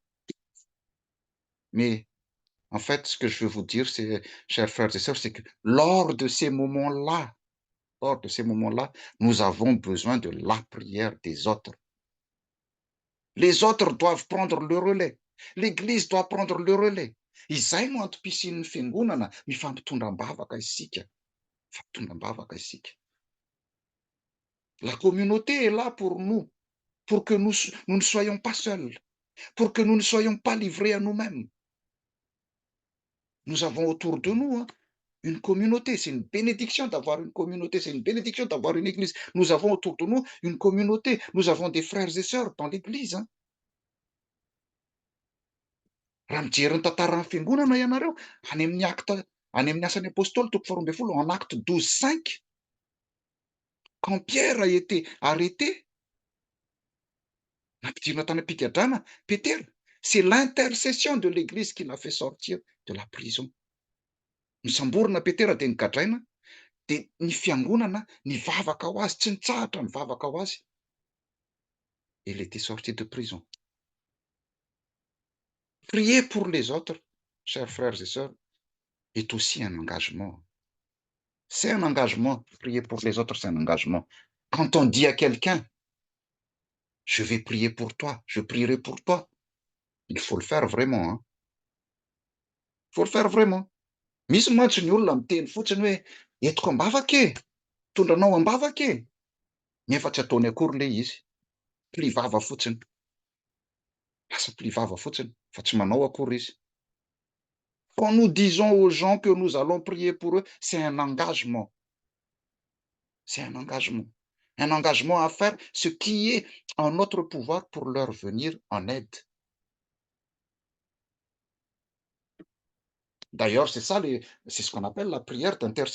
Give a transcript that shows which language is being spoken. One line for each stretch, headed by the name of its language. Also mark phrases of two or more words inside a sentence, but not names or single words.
French: Mais en fait, ce que je veux vous dire, c'est, chers frères et sœurs, c'est que lors de ces moments-là, nous avons besoin de la prière des autres. Les autres doivent prendre le relais. L'Église doit prendre le relais.
Malagasy: Izay no antom-pisian'ny fiangonana, mifampitondram-bavaka isika. Mifampitondram-bavaka isika.
French: La communauté est là pour nous, pour que nous ne soyons pas seuls, pour que nous ne soyons pas livrés à nous-mêmes. Nous avons autour de nous, hein, une communauté. C'est une bénédiction d'avoir une communauté, c'est une bénédiction d'avoir une église. Nous avons autour de nous une communauté. Nous avons des frères et sœurs dans l'église. Hein.
Malagasy: Raha mijery ny tantaran'ny fiangonana ianareo, any amin'ny asan'ny apôstôly toko 12,
French: en acte 12:5, quand Pierre a été arrêté,
Malagasy: nampidirina tany am-pigadrana, Pétera,
French: c'est l'intercession de l'église qui l'a fait sortir de la prison.
Malagasy: Nisamborona Pétera dia nigadraina, dia ny fiangonana nivavaka ho azy, tsy nitsahatra nivavaka ho azy.
French: Il était sorti de prison. Priez pour les autres. chers frères et sœurs, est aussi un engagement. C'est un engagement. Prier pour les autres, c'est un engagement. Quand on dit à quelqu'un, je vais prier pour toi, je prierai pour toi, il faut le faire vraiment. Hein. Il faut le faire vraiment.
Malagasy: Misy mantsy ny olona miteny fotsiny hoe entiko ambava ke, tondranao ambava ke. Nefa tsy ataony akory le izy. Mpivava fotsiny. Lasa mpivava fotsiny, fa tsy manao akory izy.
French: Quand nous disons aux gens que nous allons prier pour eux, c'est un engagement. C'est un engagement. Un engagement à faire ce qui est en notre pouvoir pour leur venir en aide. D'ailleurs, c'est ça, c'est ce qu'on appelle la prière d'intercession.